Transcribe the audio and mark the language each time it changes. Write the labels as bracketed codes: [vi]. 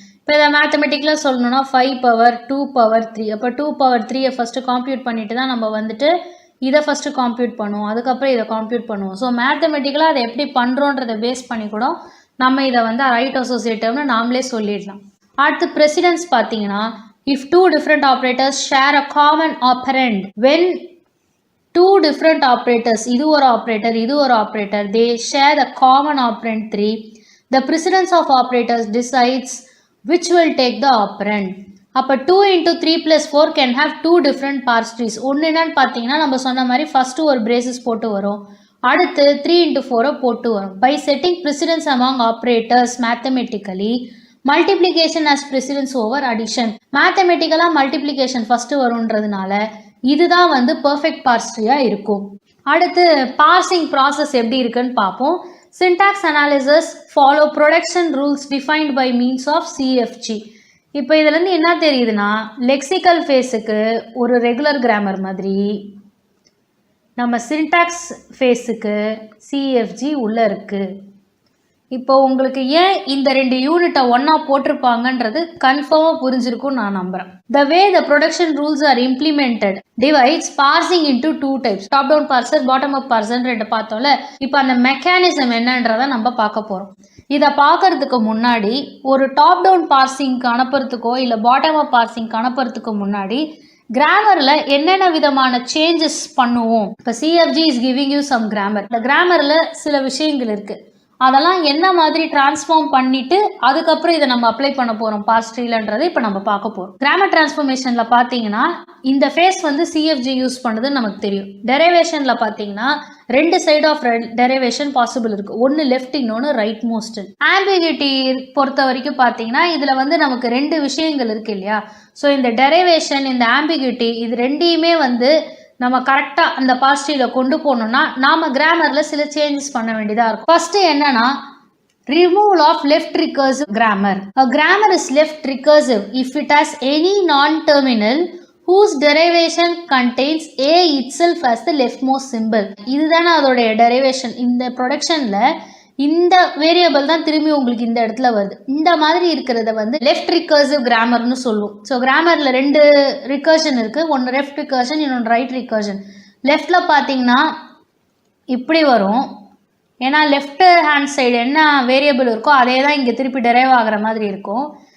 [ta] இப்போ இதை மேத்தமெட்டிக்கலாக சொல்லணும்னா 5 power 2 power 3. அப்போ 2 power 3 ஃபஸ்ட்டு காம்ப்யூட் பண்ணிட்டு தான் நம்ம வந்துட்டு இதை ஃபஸ்ட்டு காம்ப்யூட் பண்ணுவோம். அதுக்கப்புறம் இதை காம்ப்யூட் பண்ணுவோம். ஸோ மேத்தமெட்டிக்கலாக அதை எப்படி பண்ணுறோன்றதை பேஸ் பண்ணி கூட நம்ம இதை வந்து ரைட் அசோசியேட்டிவ்னு நாமளே சொல்லிடலாம். அடுத்து ப்ரெசிடென்ஸ் பார்த்தீங்கன்னா, [en] if 2 different operators share a common operand, when 2 different operators, [ta] இது ஒரு operator, [en] they share the common operand 3, the precedence of operators decides which will take the operand. அப்போ 2 into 3 + 4 can have 2 different parse trees. [ta] ஒன்று என்னன்னு பார்த்தீங்கன்னா நம்ம சொன்ன மாதிரி first ஒரு பிரேசஸ் போட்டு வரும், அடுத்து 3 into 4 போட்டு வரும். [en] By setting precedence among operators mathematically multiplication as precedence over addition. [ta] மேத்தமெட்டிக்கலாக multiplication first வரும்ன்றதுனால இதுதான் வந்து பர்ஃபெக்ட் பார்ஸ் ட்ரீயாக இருக்கும். அடுத்து பார்சிங் ப்ராசஸ் எப்படி இருக்குன்னு பார்ப்போம். [en] Syntax analysis follow production rules defined by means of CFG. [ta] இப்போ இதுலேருந்து என்ன தெரியுதுன்னா, லெக்சிக்கல் ஃபேஸுக்கு ஒரு ரெகுலர் கிராமர் மாதிரி நம்ம சின்டாக்ஸ் ஃபேஸுக்கு CFG உள்ளே இருக்குது. இப்போ உங்களுக்கு ஏன் இந்த 2 யூனிட்டை ஒன்றா போட்டிருப்பாங்கன்றது கன்ஃபார்மாக புரிஞ்சிருக்கும்னு நான் நம்புகிறேன். [en] The way the production rules are implemented divides parsing into 2 types. [ta] Top down parser, bottom up parser பார்த்தோம்ல. இப்போ அந்த மெக்கானிசம் என்னன்றதை நம்ம பார்க்க போகிறோம். இதை பார்க்கறதுக்கு முன்னாடி ஒரு டாப் டவுன் பார்சிங்க்கு அனுப்புறதுக்கோ இல்லை பாட்டம் அப் பார்சிங்க்கு அனுப்புறதுக்கு முன்னாடி கிராமரில் என்னென்ன விதமான சேஞ்சஸ் பண்ணுவோம். இப்போ [en] CFG is giving you some grammar. [ta] இந்த கிராமரில் சில விஷயங்கள் இருக்குது, அதெல்லாம் என்ன மாதிரி டிரான்ஸ்ஃபார்ம் பண்ணிட்டு அதுக்கப்புறம் இதை நம்ம அப்ளை பண்ண போகிறோம் பார்ஸ் ட்ரீலன்றதை இப்போ நம்ம பார்க்க போகிறோம். கிராமர் டிரான்ஸ்ஃபர்மேஷனில் பார்த்தீங்கன்னா இந்த ஃபேஸ் வந்து CFG யூஸ் பண்ணுறதுன்னு நமக்கு தெரியும். டெரைவேஷனில் பார்த்தீங்கன்னா 2 சைடு ஆஃப் டெரைவேஷன் பாசிபிள் இருக்குது, ஒன்று லெஃப்ட் இன்னொன்று ரைட் மோஸ்ட். ஆம்பிகிட்டி பொறுத்த வரைக்கும் பார்த்தீங்கன்னா இதில் வந்து நமக்கு 2 விஷயங்கள் இருக்குது இல்லையா. ஸோ இந்த டெரைவேஷன், இந்த ஆம்பிகிட்டி, இது ரெண்டையுமே வந்து நம்ம கரெக்டாக அந்த பார்ஸ் ட்ரீயில் கொண்டு போகணுன்னா நாம் கிராமரில் சில சேஞ்சஸ் பண்ண வேண்டியதாக இருக்கும். [en] First என்னன்னா, removal of left recursive grammar. A grammar is left recursive if it has any non-terminal whose derivation contains a itself as the leftmost symbol. [ta] இதுதானே அதோடைய டெரைவேஷன். இந்த ப்ரொடக்ஷனில் இந்த வேரியபிள் தான் திரும்பி உங்களுக்கு இந்த இடத்துல வருது. இந்த மாதிரி இருக்கிறத வந்து லெஃப்ட் ரிகர்சிவ் கிராமர்னு சொல்லுவோம். ஸோ கிராமரில் 2 ரிகர்ஷன் இருக்குது, ஒன்று லெஃப்ட் ரிகர்ஷன், இன்னொன்று ரைட் ரிகர்ஷன். லெஃப்டில் பார்த்தீங்கன்னா இப்படி வரும், ஏன்னா லெஃப்ட் ஹேண்ட் சைடு என்ன வேரியபிள் இருக்கோ அதே தான் இங்கே திருப்பி டெரைவ் ஆகிற மாதிரி இருக்கும்.